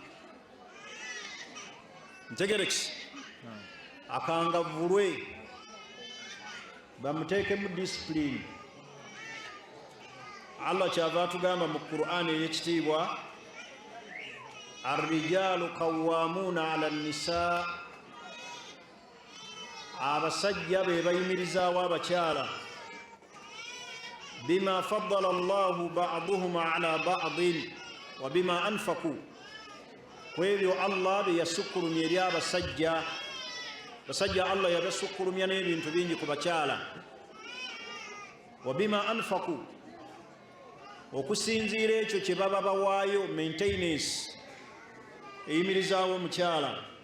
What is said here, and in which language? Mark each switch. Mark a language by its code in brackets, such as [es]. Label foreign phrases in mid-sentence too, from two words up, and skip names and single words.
[lg] Ntegerekisi, akangavvulwe, bamuteekemu discipline. Allah kyava atugamba mu Qur'ani ey'ekitiibwa, [ar] الرجال قوامون على النساء, [lg] abasajja be bayimirizaawo abakyala, [ar] بما فضل الله بعضهم على بعض وبما أنفقوا, [lg] kwebyo Allah bye yasukkulumya eri abasajja. Basajja Allah yabasukkulumya n'ebintu bingi ku bakyala. [ar] وبما أنفقوا, [lg] okusinziira ekyo kye baba bawaayo, maintenance eyimirizaawo omukyala.